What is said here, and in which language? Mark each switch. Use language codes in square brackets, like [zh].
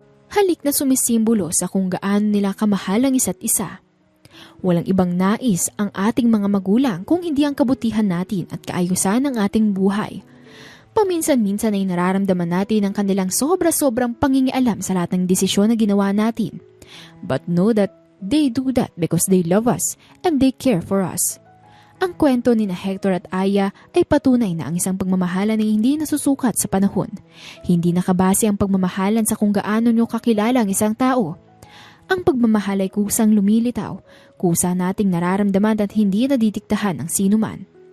[tl] Halik na sumisimbolo sa kung gaano nila kamahal ang isa't isa. Walang ibang nais ang ating mga magulang kung hindi ang kabutihan natin at kaayusan ng ating buhay. Paminsan-minsan ay nararamdaman natin ang kanilang sobra-sobrang pangingialam sa lahat ng desisyon na ginawa natin. [en] But know that they do that because they love us and they care for us. [tl] Ang kwento ni na Hector at Aya ay patunay na ang isang pagmamahalan ay hindi nasusukat sa panahon. Hindi nakabase ang pagmamahalan sa kung gaano nyo kakilala ang isang tao. Ang pagmamahal ay kusang lumilitaw, kusa nating nararamdaman at hindi nadidiktahan ng sinuman.